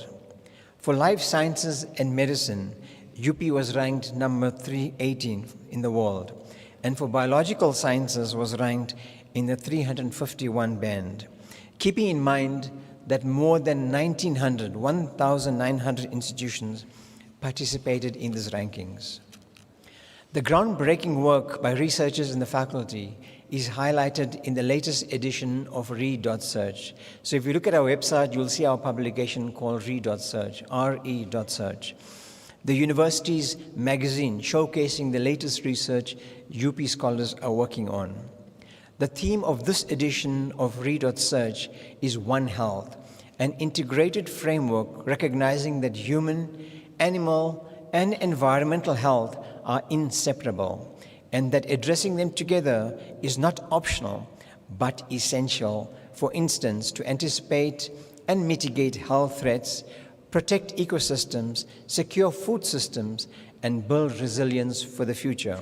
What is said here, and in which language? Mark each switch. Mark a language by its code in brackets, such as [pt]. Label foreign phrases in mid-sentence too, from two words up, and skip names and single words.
[en] For life sciences and medicine, UP was ranked number 318 in the world, and for biological sciences was ranked in the 351 band, keeping in mind that more than 1,900 institutions participated in these rankings. The groundbreaking work by researchers in the faculty is highlighted in the latest edition of re.search. So if you look at our website, you'll see our publication called re.search, re.search. The university's magazine showcasing the latest research UP scholars are working on. The theme of this edition of re.search is One Health, an integrated framework recognizing that human, animal, and environmental health are inseparable, and that addressing them together is not optional, but essential, for instance, to anticipate and mitigate health threats, protect ecosystems, secure food systems, and build resilience for the future.